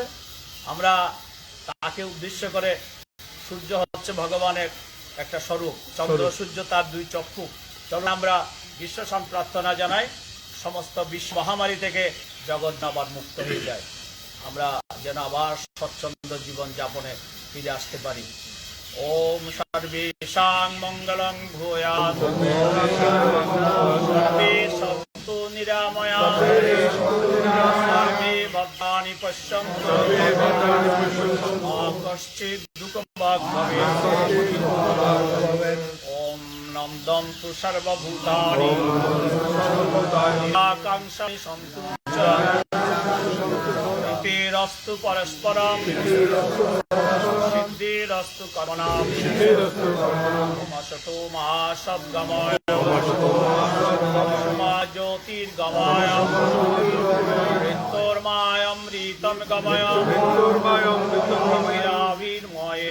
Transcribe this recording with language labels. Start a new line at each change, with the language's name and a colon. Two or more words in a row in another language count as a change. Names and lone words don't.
Bangla: আমরা তাকে উদ্দেশ্য করে, সূর্য হচ্ছে ভগবানের একটা স্বরূপ, চন্দ্র সূর্য তার দুই চক্ষু। চলুন আমরা বিশ্ব প্রার্থনা জানাই, সমস্ত বিশ্ব মহামারী থেকে জগৎ আবার মুক্ত হয়ে যায়, আমরা যেন আবার স্বচ্ছন্দ জীবন যাপনে ফিরে আসতে পারি।
Sanskrit: ওম সর্বেষাং মঙ্গলং ভূয়াৎ, সর্বে সন্তু নিরাময়াঃ, সর্বে ভদ্রাণি পশ্যন্তু, মা কশ্চিৎ দুঃখং ভবেৎ। ওম নন্দন্তু সর্বভূতানি, আকাঙ্ক্ষানি সন্তু চ, প্রীতিরস্তু পরস্পরম, সিদ্ধিরস্তু কামনাম, তমসতো মা সদ্গময়, তমসমা জ্যোতির্গময়, মৃত্যুর্মায় অমৃতম গময়, মৃত্যুর্ময়াবির্ময়ে।